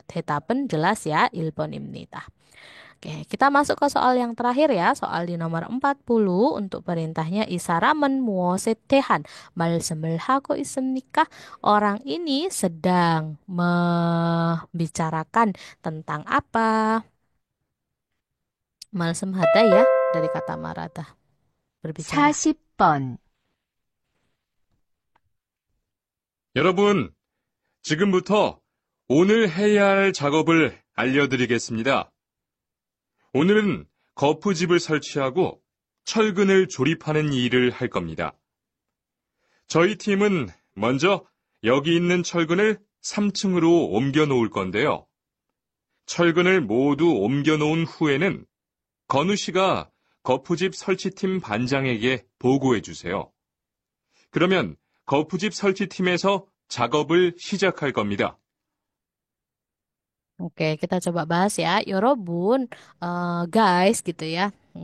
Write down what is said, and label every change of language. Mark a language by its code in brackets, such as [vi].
[id] 대답은 jelas ya, 1번입니다. Oke, kita masuk ke soal yang terakhir ya. Soal di nomor 40 untuk perintahnya [ko] 이 사람은 무엇에 대한 말씀을 하고 있습니까? [id] Orang ini sedang membicarakan tentang apa? 말씀하다 ya, dari kata marada. berbicara. [ko] 40번. 여러분, 지금부터 오늘 해야 할 작업을 알려드리겠습니다. 오늘은 거푸집을 설치하고 철근을 조립하는 일을 할 겁니다. 저희 팀은 먼저 여기 있는 철근을 3층으로 옮겨 놓을 건데요. 철근을 모두 옮겨 놓은 후에는 건우 씨가 거푸집 설치팀 반장에게 보고해 주세요. 그러면 거푸집 설치팀에서 작업을 시작할 겁니다. [id] Oke, kita coba bahas ya. 여러분, guys gitu ya.